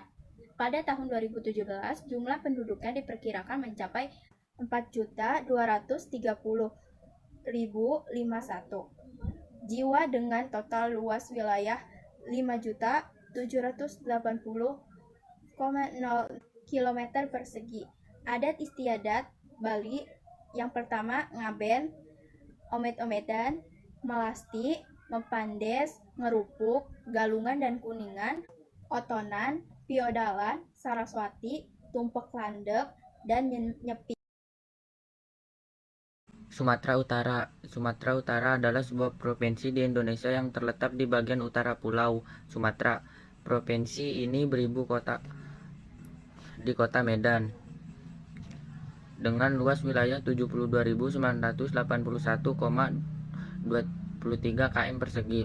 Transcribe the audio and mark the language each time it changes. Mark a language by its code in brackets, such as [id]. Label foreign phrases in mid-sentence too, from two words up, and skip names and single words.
[id] Pada tahun 2017, jumlah penduduknya diperkirakan mencapai 4.230.051 jiwa dengan total luas wilayah 5.780,0 km persegi. Adat istiadat Bali yang pertama ngaben, omet-omedan, melasti, mepandes, ngerupuk, galungan dan kuningan, otonan, piodalan, saraswati, tumpek landek, dan nyepi. Sumatera Utara. Sumatera Utara adalah sebuah provinsi di Indonesia yang terletak di bagian utara Pulau Sumatera. Provinsi ini beribu kota di kota Medan dengan luas wilayah 72.981,23 km persegi.